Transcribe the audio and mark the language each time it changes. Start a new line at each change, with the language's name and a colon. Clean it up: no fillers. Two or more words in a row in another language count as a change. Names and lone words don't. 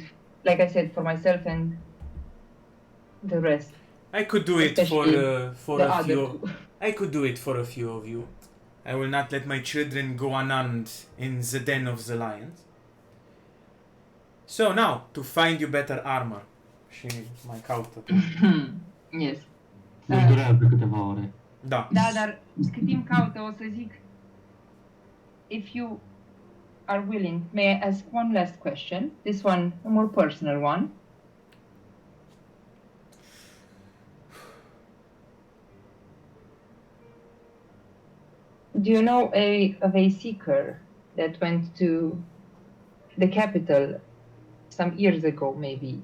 English: Like I said, for myself and the rest. I could do it for The a other few. two. I could do it for a few of you. I will not let my children go unarmed in the den of the lions. So now, to find you better armor.
Romanian: Și mai caută.
English: Yes.
Romanian: Deci durează câteva ore. Da. Da, dar cât timp caută, o să zic,
English: if you are willing, may I ask one last question? This one, a more personal one. Do you know of a seeker that went to the capital some years ago, maybe?